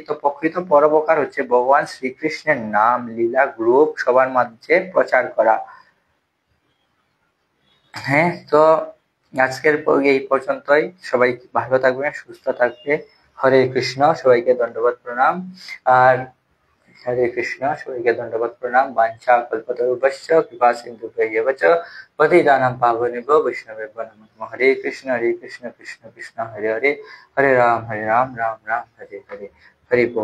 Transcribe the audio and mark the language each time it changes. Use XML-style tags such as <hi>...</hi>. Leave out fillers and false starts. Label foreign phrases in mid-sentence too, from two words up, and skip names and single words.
<bn>তো প্রকৃত পরোপকার হচ্ছে ভগবান শ্রীকৃষ্ণের নাম লীলা গ্রুপ সবার মাঝে প্রচার করা। হ্যাঁ, তো আজকের এই পর্যন্তই। সবাই ভালো থাকবে, সুস্থ থাকবে। হরে কৃষ্ণ, সবাইকে দণ্ডবত প্রণাম। আর হরে কৃষ্ণ, সবাইকে দণ্ডবত প্রণাম।</bn> <sa>বাঞ্ছা কল্পতরুভ্যশ্চ কৃপা সিন্ধুভ্যেব চ পতিতানাং পাবনেভ্যো বৈষ্ণবেভ্যো নমো নমঃ। হরে কৃষ্ণ কৃষ্ণ কৃষ্ণ হরে হরে, হরে রাম রাম রাম হরে হরে।</sa> <bn>হরি বল।</bn>